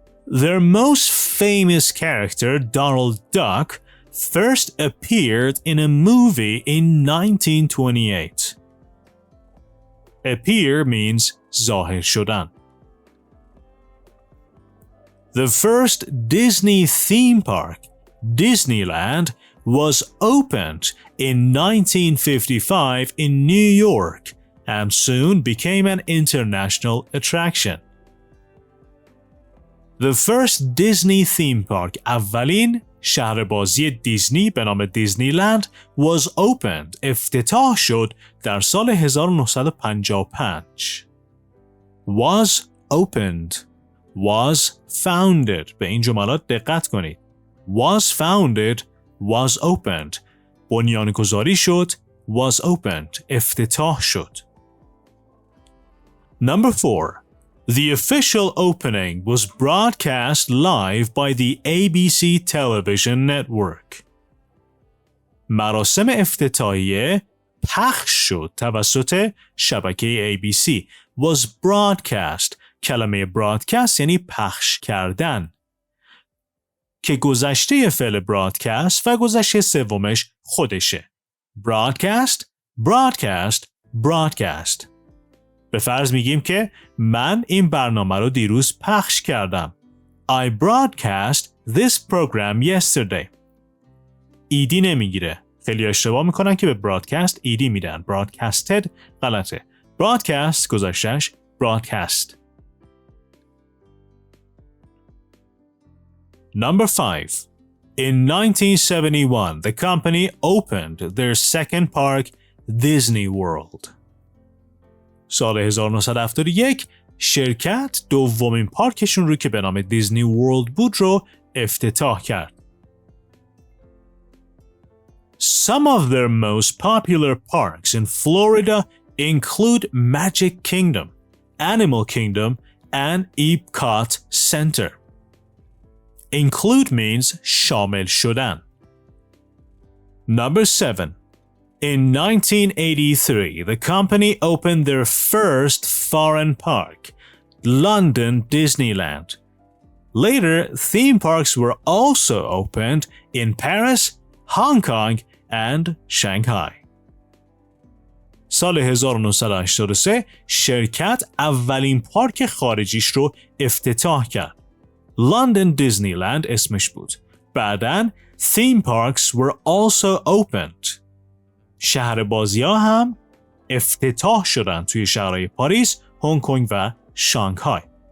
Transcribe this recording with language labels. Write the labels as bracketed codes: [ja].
[en] Their most famous character, Donald Duck, first appeared in a movie in 1928. Appear means [fa] ظاهر شدن. [en] The first Disney theme park, Disneyland, was opened in 1955 in New York and soon became an international attraction. The first Disney theme park, [fa] اولین شهر بازی دیزنی به نام دیزنیلند [en] was opened, [fa] افتتاح شد در سال 1955. [en] Was opened, was founded. [fa] به این جملات دقت کنید. [en] Was founded, was opened. [fa] بنیانگذاری شد, [en] was opened. [fa] افتتاح شد. [en] Number 4. The official opening was broadcast live by the ABC television network. [fa] مراسم افتتاحیه پخش شد توسط شبکه ABC. [en] Was broadcast. [fa] کلمه broadcast یعنی پخش کردن که گذشته فعل broadcast و گذشته سومش خودشه. [en] broadcast, broadcast, broadcast. [fa] به فرض میگیم که من این برنامه رو دیروز پخش کردم. [en] I broadcast this program yesterday. [fa] ایدی نمیگیره. خیلی اشتباه میکنن که به broadcast ایدی میدن. broadcasted غلطه. broadcast گذشتهش broadcast. [en] Number 5. In 1971, the company opened their second park, Disney World. [fa] سال 1971 شرکت دومین پارکشون رو که به نام دیزنی ورلد بود رو افتتاح کرد. [en] Some of their most popular parks in Florida include Magic Kingdom, Animal Kingdom, and Epcot Center. Include means [fa] شامل شدن. [en] Number 7. In 1983, the company opened their first foreign park, London Disneyland. Later, theme parks were also opened in Paris, Hong Kong, and Shanghai. [fa] سال 1983 شرکت اولین پارک خارجیش رو افتتاح کرد. لندن دیزنیلند اسمش بود. بعداً [en] theme parks were also opened. [fa] شهر بازی‌ها هم افتتاح شدن توی شهرهای پاریس، هنگ کنگ و شانگهای.